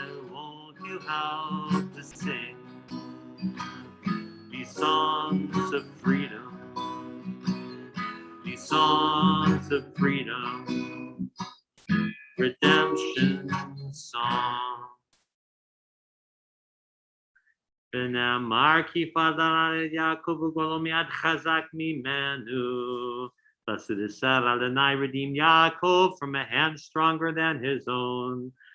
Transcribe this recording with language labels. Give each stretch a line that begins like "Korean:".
English: Won't you help to sing these songs of freedom? These songs of freedom, redemption song.
Hebrew: ונאמר כי פדה על יעקב וגואלו מיד חזק ממנו.
English: Blessed is said, Adonai redeemed Yaakov from a hand stronger than his own.